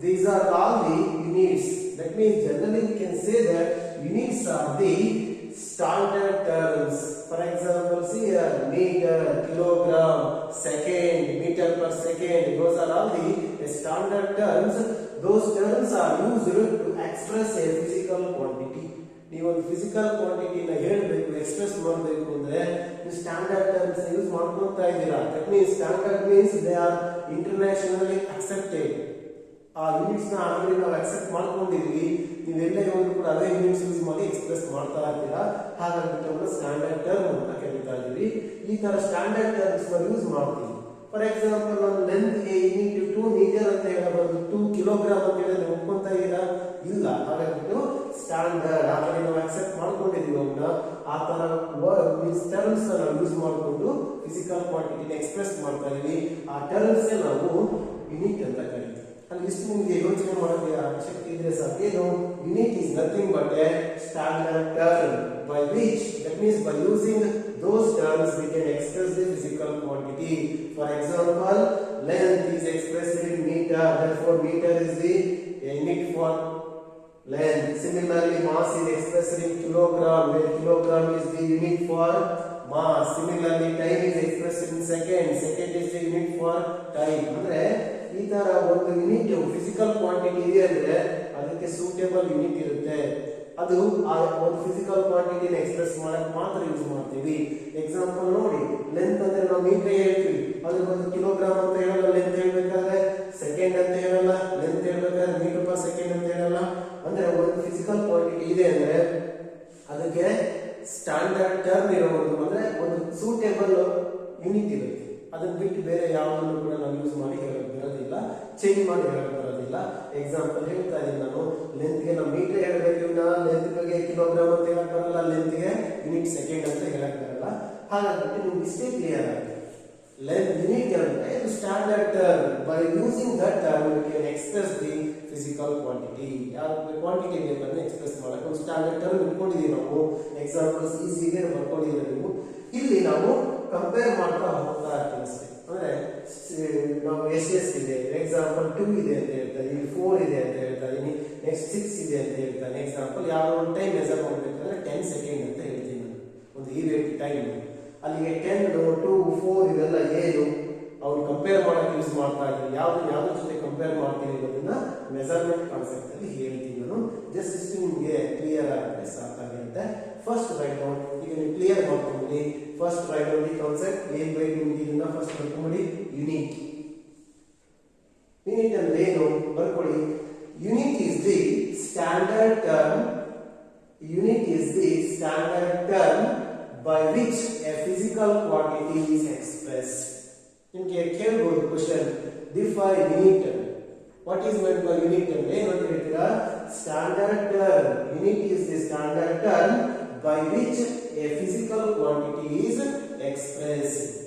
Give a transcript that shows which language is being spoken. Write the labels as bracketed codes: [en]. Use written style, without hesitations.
[en] These are all the units. That means generally we can say that units are the standard terms. For example, see here, meter, kilogram, second, meter per second. Those are all the standard terms. Those terms are used to express a physical quantity. [kn] ನೀವು ಒಂದು physical ಕ್ವಾಂಟಿಟಿನ ಹೇಳಬೇಕು, express ಮಾಡಬೇಕು ಅಂದ್ರೆ ನೀವು standard terms use ಮಾಡ್ಕೊಳ್ತಾ ಇದ್ದೀರಾ. [en] That means standard means they are internationally accepted. [kn] ಆ units ನ ಆಲ್ರೆಡಿ ನಾವು ಅಕ್ಸೆಪ್ಟ್ ಮಾಡ್ಕೊಂಡಿದ್ವಿ. ನೀವೆಲ್ಲೇ ಹೋದ್ರು ಕೂಡ ಅದೇ ಯೂನಿಟ್ಸ್ ಯೂಸ್ ಮಾಡಿ ಎಕ್ಸ್ಪ್ರೆಸ್ ಮಾಡ್ತಾ ಇರ್ತೀರಾ. ಹಾಗಾಗಿ ನಾವು ಸ್ಟ್ಯಾಂಡರ್ಡ್ ಟರ್ಮ್ ಅಂತ ಕರೀತಾ ಇದೀವಿ. ಈ ತರ ಸ್ಟ್ಯಾಂಡರ್ಡ್ ಟರ್ಮ್ಸ್ ನ ಯೂಸ್ ಮಾಡ್ತೀವಿ. ಫಾರ್ ಎಕ್ಸಾಂಪಲ್, ಒಂದು ಲೆಂತ್ ಗೆ ಯೂನಿಟ್ 2 ಮೀಟರ್ ಅಂತ ಹೇಳಬಹುದು, 2 ಕಿಲೋಗ್ರಾಮ್ ಅಂತ ಹೇಳಿದ್ರೆ ಒಪ್ಕೊಂತಾ ಇದ್ದೀರಾ? ಇಲ್ಲ. ಹಾಗಾಗಿ ಸ್ಟ್ಯಾಂಡರ್ಡ್ ಆಲ್ರೆಡಿ ನಾವು ಅಕ್ಸೆಪ್ಟ್ ಮಾಡ್ಕೊಂಡಿದೀವಿ. ಅವನ್ನ ಆ ತರ ಟರ್ಮ್ಸ್ ನಾವು ಯೂಸ್ ಮಾಡಿಕೊಂಡು ಫಿಸಿಕಲ್ ಕ್ವಾಂಟಿಟಿನ ಎಕ್ಸ್ಪ್ರೆಸ್ ಮಾಡ್ತಾ ಇದೀವಿ. ಆ ಟರ್ಮ್ಸ್ ನಾವು ಯೂನಿಟ್ ಅಂತ ಕರೀತೀವಿ. ಅಲ್ಲಿ ಇಷ್ಟು ನಿಮಗೆ ಯೋಚನೆ ಮಾಡೋಕೆ ಶಕ್ತಿ ಇದ್ರೆ ಸಾಕು. ಏನು? [en] Unit is nothing but a standard term by which, that means by using those terms we can express the physical quantity. For example, length is expressed in meter, therefore meter is the unit for length. Similarly, mass is expressed in kilogram, where kilogram is the unit for mass. Similarly, time is expressed in second, second is the unit for time. [kn] ಅಂದ್ರೆ ಈ ತರ ಒಂದು unit physical quantity ಇದೆ ಅಂದ್ರೆ ಅದಕ್ಕೆ suitable unit ಇರುತ್ತೆ. ಅದು ಆ ಒಂದು ಫಿಸಿಕಲ್ ಕ್ವಾಂಟಿಟಿನ ಎಕ್ಸ್ಪ್ರೆಸ್ ಮಾಡಕ್ ಮಾತ್ರ ಯೂಸ್ ಮಾಡ್ತೀವಿ. ಎಕ್ಸಾಂಪಲ್ ನೋಡಿ, ಲೆಂತ್ ಅಂದ್ರೆ ನಾವು ಮೀಟರ್ ಹೇಳ್ತೀವಿ, ಅದಕ್ಕೆ ಒಂದು ಕಿಲೋಗ್ರಾಮ್ ಅಂತ ಹೇಳಲ್ಲ. ಲೆಂತ್ ಹೇಳ್ಬೇಕಾದ್ರೆ ಸೆಕೆಂಡ್ ಅಂತ ಹೇಳಲ್ಲ, ಲೆಂತ್ ಹೇಳ್ಬೇಕಾದ್ರೆ ಮೀಟರ್ ಪರ್ ಸೆಕೆಂಡ್ ಅಂತ ಹೇಳಲ್ಲ. ಅಂದ್ರೆ ಒಂದು ಫಿಸಿಕಲ್ ಕ್ವಾಂಟಿಟಿ ಇದೆ ಅಂದ್ರೆ ಅದಕ್ಕೆ ಸ್ಟ್ಯಾಂಡರ್ಡ್ ಟರ್ಮ್ ಇರೋದು, ಅಂದ್ರೆ ಒಂದು ಸೂಟೇಬಲ್ ಯೂನಿಟ್ ಇರುತ್ತೆ. ಅದನ್ನ ಬಿಟ್ಟು ಬೇರೆ ಯಾವುದನ್ನು ಕೂಡ ನಾವು ಯೂಸ್ ಮಾಡಿ ಹೇಳಕ್ ಬರೋದಿಲ್ಲ, ಚೇಂಜ್ ಮಾಡಿ ಹೇಳಕ್ ಬರೋದಿಲ್ಲ. ಎಕ್ಸಾಂಪಲ್ ಹೇಳ್ತಾ ಇದ್ದೀನಿ ನಾನು, ಲೆಂತ್ಗೆ ನಾವು ಮೀಟರ್ ಹೇಳಬೇಕು, ಲೆಂತ್ ಬಗ್ಗೆ ಕಿಲೋಗ್ರಾಮ್ ಅಂತ ಹೇಳಕ್ ಬರಲ್ಲ, ಲೆಂತ್ಗೆ ಯೂನಿಟ್ ಸೆಕೆಂಡ್ ಅಂತ ಹೇಳಕ್ ಬರಲ್ಲ. ಹಾಗಾಗಿ ನಿಮ್ಗೆ ಇಷ್ಟೇ ಕ್ಲಿಯರ್ ಆಗಿದೆ. [en] Length unit is standard term. By using that term, we can express the physical quantity. [kn] Quantity ಬೇಕಾದ್ರೆ ಎಕ್ಸ್ಪ್ರೆಸ್ ಮಾಡಕ್ಕೆ ಒಂದು ಸ್ಟ್ಯಾಂಡರ್ಡ್ ಟರ್ಮ್ ಇಟ್ಕೊಂಡಿದ್ದೀವಿ ನಾವು. ಎಕ್ಸಾಂಪಲ್ಸ್ ಈಸಿಗೆ ಬರ್ಕೊಂಡಿದ್ದೀವಿ ನೀವು. ಇಲ್ಲಿ ನಾವು ಕಂಪೇರ್ ಮಾಡ್ತಾ ಹೋಗ್ತಾ ಇರ್ತೀವಿ ಅಷ್ಟೇ. ಅಂದ್ರೆ ನಾವು ಎಸ್ ಇದೆ, ಎಕ್ಸಾಂಪಲ್ 2 ಇದೆ ಅಂತ ಹೇಳ್ತಾ ಇದೀನಿ, 4 ಇದೆ ಅಂತ ಹೇಳ್ತಾ ಇದೀನಿ, ನೆಕ್ಸ್ಟ್ 6 ಇದೆ ಅಂತ ಹೇಳ್ತಾನೆ. ಎಕ್ಸಾಂಪಲ್ ಯಾವ್ದೋ ಒಂದು ಟೈಮ್ ಮೆಜರ್ ಮಾಡಬೇಕಾದ್ರೆ 10 ಸೆಕೆಂಡ್ ಅಂತ ಹೇಳ್ತೀನಿ ನಾನು, ಒಂದು ಈವೆಂಟ್ ಟೈಮ್. ಅಲ್ಲಿಗೆ 10, 2, 4 ಇವೆಲ್ಲ ಏನು ಅವ್ರು ಕಂಪೇರ್ ಮಾಡಕ್ಕೆ ಯೂಸ್ ಮಾಡ್ತಾ ಇದ್ದಾರೆ. ಯಾವ್ದ್ರ ಜೊತೆ ಕಂಪೇರ್ ಮಾಡ್ತೀನಿ ಅನ್ನೋದನ್ನ ಮೆಜರ್ಮೆಂಟ್ ಕಾನ್ಸೆಪ್ಟ್ ಅಲ್ಲಿ ಹೇಳ್ತೀನಿ ನಾನು. ಜಸ್ಟ್ ಇಷ್ಟು ನಿಮಗೆ ಕ್ಲಿಯರ್ ಆಗುತ್ತೆ, ಸಾಕಾಗಿರುತ್ತೆ. [en] first write down, [kn] ಈಗ ನೀವು ಕ್ಲಿಯರ್ ಮಾಡ್ಕೊಂಬಿಡಿ. [en] First write down the concept. [kn] ಏನ್ ಬೇಕು ನಿಮ್ಗೆ ಇದನ್ನ ಫಸ್ಟ್ ಬರ್ಕೊಂಬಿಡಿ. ಯೂನಿಟ್. ಯೂನಿಟ್ ಅಂದ್ರೆ ಏನು ಬರ್ಕೊಳ್ಳಿ. [en] Unit is the standard term. Unit is the standard term by which a physical quantity is expressed. [kn] ನಿಮಗೆ ಕೇಳಬಹುದು question, [en] define unit. What is meant by unit [kn] ಅಂದ್ರೆ ಏನು ಅಂತ ಹೇಳ್ತೀರಾ? [en] Standard term. Unit is the standard term by which a physical quantity is expressed.